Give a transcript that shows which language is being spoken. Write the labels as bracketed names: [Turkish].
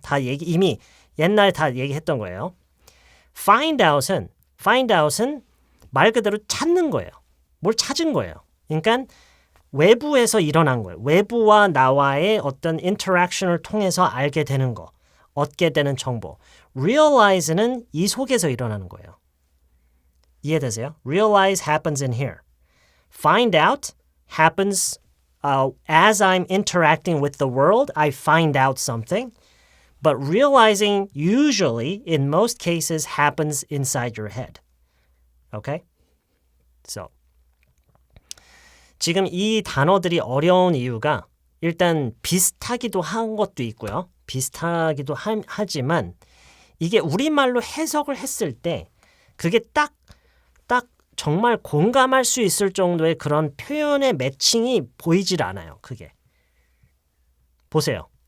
[Korean] 다 이미 옛날에 다 얘기했던 거예요. find out은 말 그대로 찾는 거예요. 뭘 찾은 거예요. 그러니까 외부에서 일어난 거예요. 외부와 나와의 어떤 인터랙션을 통해서 알게 되는 거, 얻게 되는 정보. realize는 이 속에서 일어나는 거예요. 이해되세요? [English] realize happens in here. find out happens as I'm interacting with the world, I find out something. But realizing usually, in most cases, happens inside your head. Okay? [Korean] So, 지금 이 단어들이 어려운 이유가 일단 비슷하기도 한 것도 있고요. 비슷하기도 하지만 이게 우리말로 해석을 했을 때 그게 딱 정말 공감할 수 있을 정도의 그런 표현의 매칭이 보이질 않아요. 그게. 보세요.